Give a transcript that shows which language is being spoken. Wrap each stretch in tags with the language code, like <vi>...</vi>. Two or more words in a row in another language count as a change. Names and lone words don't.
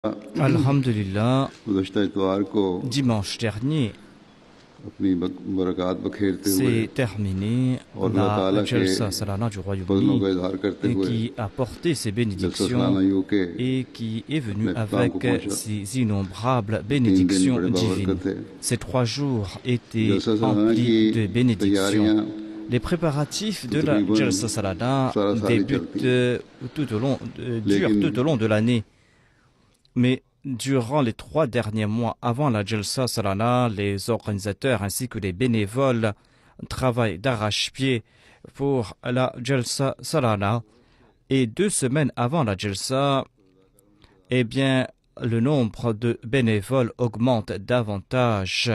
<ur>Alhamdulillah, گزشتہ اتوار کو</ur> <fr>dimanche dernier,</fr> <ur>اپنی برکات بکھیرتے ہوئے</ur> <fr>s'est terminée</fr> <ur>اور اللہ</ur> <fr>la</fr> <ur>تعالیٰ کے</ur> <fr>Jalsa Salana du</fr> <ur>फजलों</ur> <fr>Royaume-Uni</fr> <ur>کا اظہار کرتے</ur> <fr>et</fr> <ur>हुए</ur> <fr>qui a porté ses</fr> <ur>जलसा</ur> <fr>bénédictions</fr> <ur>سالانہ یوکے</ur> <fr>et qui est</fr> <ur>अपने</ur> <fr>venu</fr> <ur>اختتام کو</ur> <fr>avec</fr> <ur>पहुंचा।</ur> <fr>ses innombrables</fr> <ur>3 دن</ur> <fr>bénédictions</fr> <ur>बड़े</ur> <fr>divines.</fr> <ur>بابرکت تھے.</ur> <fr>Ces 3 jours étaient</fr> <ur>जलसा सालाना</ur> <fr>emplis</fr> <ur>की</ur> <fr>de bénédictions.</fr> <ur>तैयारियां</ur> <fr>Les préparatifs</fr> <ur>तो</ur> <fr>de la</fr> <ur>तकरीबन</ur> <fr>Jalsa Salana</fr> <ur>سارا سال ہی چلتی</ur> <fr>débutent</fr> <ur>हैं,</ur> <fr>durent</fr> <ur>लेकिन</ur> <fr>tout au long de l'année. Mais durant les 3 derniers mois avant la Jalsa Salana, les organisateurs ainsi que les bénévoles travaillent d'arrache-pied pour la Jalsa Salana. Et 2 semaines avant la Jalsa, eh bien, le nombre de bénévoles augmente davantage.</fr>